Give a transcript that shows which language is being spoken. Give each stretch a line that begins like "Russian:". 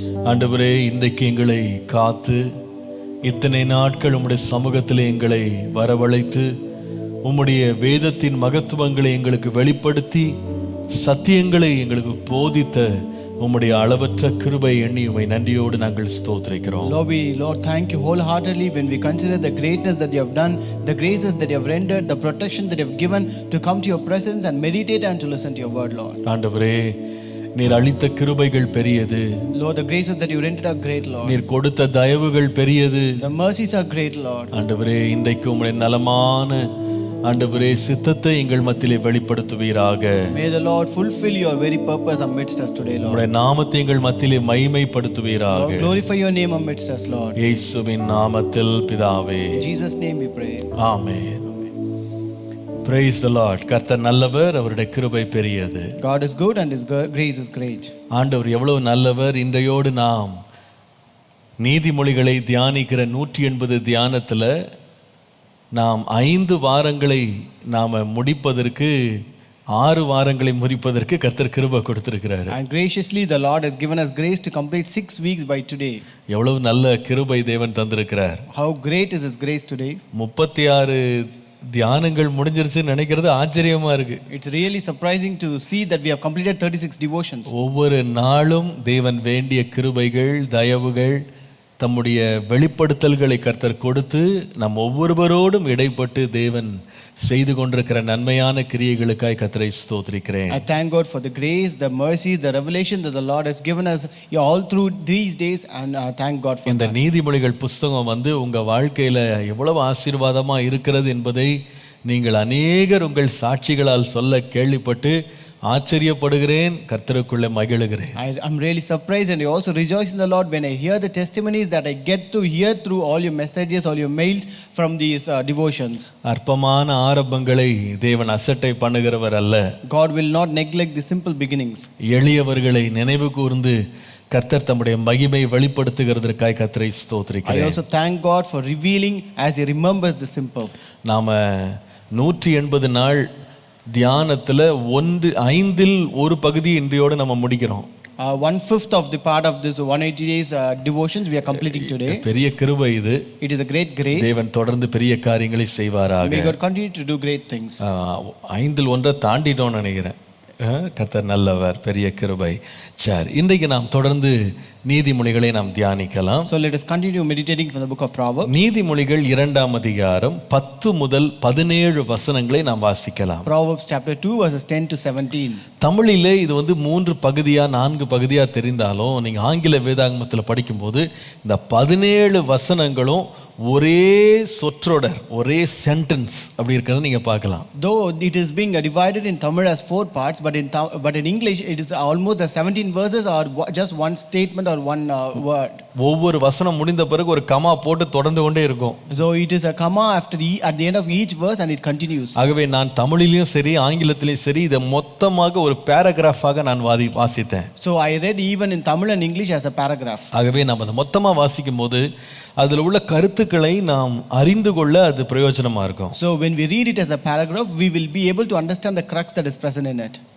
Tamil: ஆண்டவரே, இன்றைக்கு எங்களை காத்து இத்தனை நாட்கள் உம்முடைய சமூகத்திலே எங்களை வரவழைத்து உம்முடைய வேதத்தின் மகத்துவங்களை எங்களுக்கு வெளிப்படுத்தி சத்தியங்களை எங்களுக்கு போதித்த உம்முடைய அளவற்ற கிருபை எண்ணி உம்மை நன்றியோடு நாங்கள் ஸ்தோத்திரிக்கிறோம்.
English: Lord, thank you wholeheartedly when we consider the greatness that you have done, the graces that you have rendered, the protection that you have given to come to your presence and meditate and to listen to your word, Lord.
Tamil: ஆண்டவரே, நீர் அளித்த கிருபைகள் பெரியது.
English: Lord, the graces that you rendered are great, Lord.
Tamil: நீர் கொடுத்த தயவுகள் பெரியது.
English: The mercies are great, Lord.
Tamil: ஆண்டவரே, இன்றைக்கு உம்முடைய நலமான ஆண்டவரே சித்தத்தை எங்கள் மத்தியிலே வெளிப்படுத்துவீராக.
English: May the Lord fulfill your very purpose amidst us today, Lord.
Tamil: உம்முடைய நாமத்தை எங்கள் மத்தியிலே மகிமைப்படுத்துவீராக.
English: Lord, glorify your name amidst us, Lord.
Tamil: இயேசுவின் நாமத்தில் பிதாவே.
English: In Jesus' name we pray. ஆமென். Praise the Lord.
Tamil: கர்த்தர் நல்லவர், அவருடைய கிருபை பெரியது.
English: God is good and His grace is great.
Tamil: ஆண்டவர் எவ்வளவு நல்லவர். இன்றையோடு நாம் நீதிமொழிகளை தியானிக்கிற 180 தியானத்தில் நாம் 5 வாரங்களை நாம் முடிப்பதற்கு 6 வாரங்களை முடிப்பதற்கு கர்த்தர் கிருபை கொடுத்திருக்கிறார்.
English: And graciously the Lord has given us grace to complete 6 weeks by today.
Tamil: எவ்வளவு நல்ல கிருபை தேவன் தந்திருக்கிறார்.
English: How great is His grace today.
Tamil: 36 தியானங்கள் முடிஞ்சிருச்சுன்னு நினைக்கிறது ஆச்சரியமா இருக்கு.
English: It's really surprising to see that we have completed 36 devotions.
Tamil: ஒவ்வொரு நாளும் தேவன் வேண்டிய கிருபைகள் தயவுகள் தம்முடைய வெளிப்படுத்தல்களை கர்த்தர் கொடுத்து நம் ஒவ்வொருவரோடும் இடைப்பட்டு தேவன் செய்து கொண்டிருக்கிற நன்மையான கிரியைகளுக்காய் கர்த்தரை ஸ்தோத்திரிக்கிறேன்.
English: I thank God for the grace, the mercies, the revelation that the Lord has given us all through these days, and thank God for
Tamil: இந்த
English: that.
Tamil: நீதிமொழிகள் புஸ்தகம் உங்க வாழ்க்கையில எவ்வளவு ஆசீர்வாதமா இருக்கிறது என்பதை நீங்கள் அநேகர் உங்கள் சாட்சிகளால் சொல்ல கேள்விப்பட்டு ஆச்சரியப்படுகிறேன், கர்த்தருக்குள்ளே மகிழுகிறேன்.
English: I'm really surprised and I also rejoice in the Lord when I hear the testimonies that I get to hear through all your messages, all your mails from these devotions.
Tamil: அற்பமான ஆரம்பங்களை தேவன் அசட்டை பண்ணுகிறவர் அல்ல.
English: God will not neglect the simple beginnings.
Tamil: எளியவர்களை நினைவு கூர்ந்து கர்த்தர் தம்முடைய மகிமை வெளிப்படுத்துகிறதற்காய் கர்த்தரை
English: I
Tamil: ஸ்தோத்திரிக்கிறேன்.
English: also thank God for revealing as He remembers the simple.
Tamil: நாம 180 நாள் தியானத்தில் 1/5 ஒரு பகுதி இன்றையோடு நம்ம முடிக்கிறோம்.
English: 1/5 of the part of this 180 days devotions we are completing today.
Tamil: பெரிய கிருபை இது.
English: It is a great grace.
Tamil: தேவன் தொடர்ந்து பெரிய காரியங்களை செய்வாராக.
English: May God continue to do great things.
Tamil: 5 1 தாண்டிட்டோம்னு நினைக்கிறேன். கர்த்தர் நல்லவர், பெரிய கிருபை. சரி, இன்றைக்கு நாம் தொடர்ந்து நீதிமொழிகளை நாம் தியானிக்கலாம்.
English: So let us continue meditating from the book of Proverbs.
Tamil: நீதிமொழிகள் 2ஆம் அதிகாரம் 10 முதல் 17 வசனங்களை நாம் வாசிக்கலாம்.
English: Proverbs chapter 2 verses 10 to 17.
Tamil: தமிழிலே இது 3 பகுதியா 4 பகுதியா தெரிந்தாலும் நீங்க ஆங்கில வேதாகமத்தில் படிக்கும்போது இந்த 17 வசனங்களும் ஒரே சொற்றொடர், ஒரே சென்டென்ஸ் அப்படி இருக்கிறத நீங்க பார்க்கலாம்.
English: Though it is being divided in Tamil as 4 parts, but in English it is almost the 17 verses or just one statement or one word.
Tamil: ஒவ்வொரு வசனம் முடிந்த பிறகு ஒரு கமா போட்டு தொடர்ந்து கொண்டே இருக்கும்.
English: So it is a comma after at the end of each verse and it continues.
Tamil: ஆகவே நான் தமிழிலும் சரி ஆங்கிலத்திலும் சரி இதை மொத்தமாக ஒரு பேராகிராஃபாக நான் வாசித்தேன்.
English: So I read even in Tamil and English as a paragraph.
Tamil: ஆகவே நம்ம அதை மொத்தமாக வாசிக்கும் போது அதில் உள்ள கருத்துக்களை நாம் அறிந்து கொள்ள அது பிரயோஜனமா இருக்கும்.
English: So when we read it as a paragraph, we will be able to understand the crux that is present in it.